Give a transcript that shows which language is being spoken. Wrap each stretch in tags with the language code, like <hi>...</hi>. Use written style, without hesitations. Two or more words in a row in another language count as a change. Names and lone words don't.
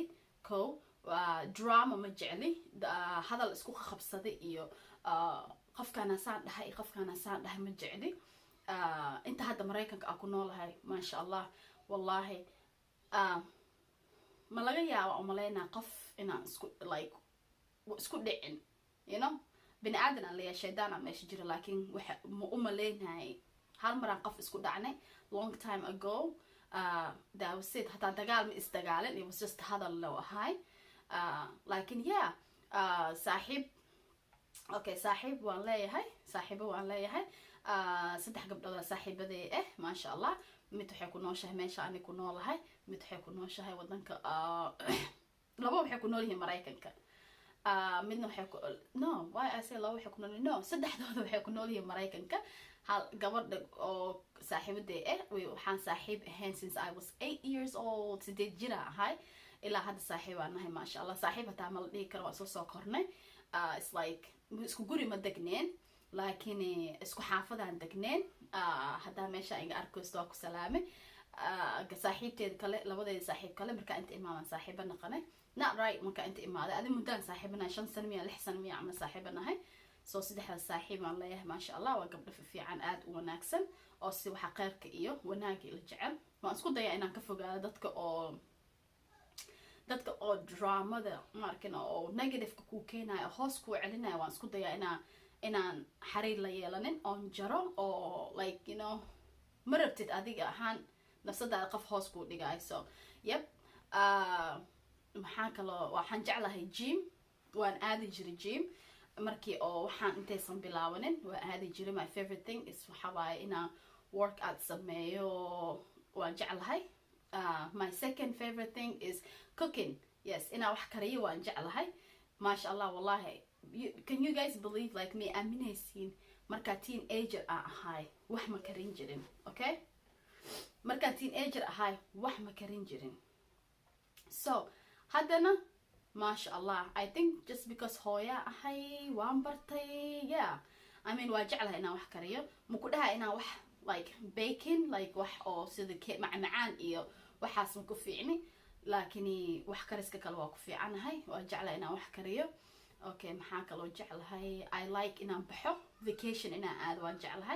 <so>drama ma jecli, hadal isku qabsaday iyo qofkaana saan dhahay ma jecli. inta hadda Mareykanka aan ku noolahay</so> <ar>ما شاء الله</ar> <so>wallahi ma laga yaabo umaleynaa qof inaan isku like isku dhicin,</so> <en>you know,</en> <so>bini aadan aan leeyahay, shaydaan aan meesha jira, laakiin waxa u maleynahay hal maraan qof isku dhacnay</so> <en>long time ago. That was it.</en> <so>hataa dagaal ma isdagaalin,</so> <en>it was just</en> <so>hadal loo ahay. Laakiin yeah, saaxiib, okay, saaxiib waan leeyahay, saaxiibo waan leeyahay. 3 gabdhood saaxiibadee</so> <ar>ما شاء الله.</ar> <so>mid waxay ku nooshahay meesha ani ku noolahay, mid waxay ku nooshahay wadanka labo waxay ku nool yihiin Mareykanka. midna waxay ku no,</so> <en>why I say</en> <so>labo waxay ku nool, no, saddexdooda waxay ku nool yihiin Mareykanka. hal gabadha oo saaxiibadee waxaan saaxiib ahayn</so> <en>since I was 8 years old,</en> <so>8 jira ahay, ilaa hadda saaxiib aan nahay</so> <ar>ما شاء الله.</ar> <so>saaxiib hataa ma la dhihi karo, waa soo kornay.</so> <en>It's like</en> <so>isku guri ma degneen, laakiin isku xaafadaan degneen. haddaa meesha iga arkaysto waa ku salaamay. saaxiibteeda kale, labadeeda saaxiib kale markaa inta imaadan saaxiiba naqanay,</so> <en>not right,</en> <so>markaa inta imaaday adi muddaan saaxiibanahay 5 sano miya 6 sano miya ama saaxiibanahay. soo 3 saaxiib aan leeyahay</so> <ar>ما شاء الله.</ar> <so>waa gabdho fiican, aad u wanaagsan, oo si waxa khayrka iyo wanaagga la jecel. waan isku dayaa inaan ka fogaado dadka oo dramada markan oo negative-ka ku keenayo, hoos ku celinayo. waan isku dayaa inaan xariir la yeelanin, oon jaro, oo</so> <en>like you know,</en> <so>ma rabtid adiga ahaan nafsadaada qof hoos ku dhigayo.</so> <en>so yep.</en> <so>waxaan jeclahay gym, waan aadi jiray gym markii oo waxaan intaysan bilaabanin, waan aadi jiray.</so> <en>my favorite thing is</en> <so>waxa waaye inaan workout sameeyo, waan jeclahay.</so> <en>My second favorite thing is cooking. yes,</en> <so>inaan wax kariyo waan jeclahay</so> <ar>ما شاء الله.</ar> <so>wallahi,</so> <en>can you guys believe like me,</en> <so>aaminaysiin markaa teenager aan ahay wax ma karin jirin, okay? markaa teenager ahay wax ma karin jirin. so haddana</so> <ar>ما شاء الله,</ar> <en>I think just because</en> <so>hooya ahay waan bartay.</so> <en>yeah, I mean</en> <so>waa jeclahay inaan wax kariyo. maku dhaha inaan wax like baking, like wax oo sida macmacaan iyo waxaas ma ku fiicni, laakiin wax kariska kale waa ku fiicanahay. waa jeclahay inaan wax kariyo. okay, maxaa kaloo jeclahay?</so> <en>I like</en> <so>inaan baxo vacation, inaan aado waan jeclahay.</so>